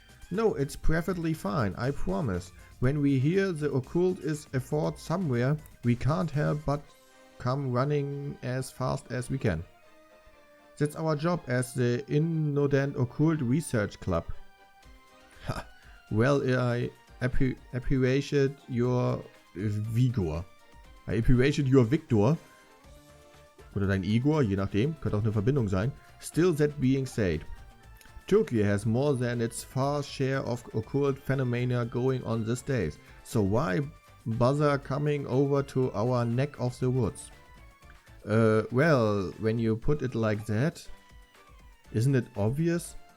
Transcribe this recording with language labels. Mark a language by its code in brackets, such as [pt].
[en] No, it's perfectly fine, I promise. When we hear the occult is afoot somewhere, we can't help but come running as fast as we can. That's our job as the Innodent Occult Research Club. Ha. Well, I appreciate your vigor. I appreciate your victor. [de] Oder dein Igor, je nachdem, könnte auch eine Verbindung sein. [en] Still that being said, Turkey has more than its fair share of occult phenomena going on these days. So why bother coming over to our neck of the woods? Well, when you put it like that, isn't it obvious?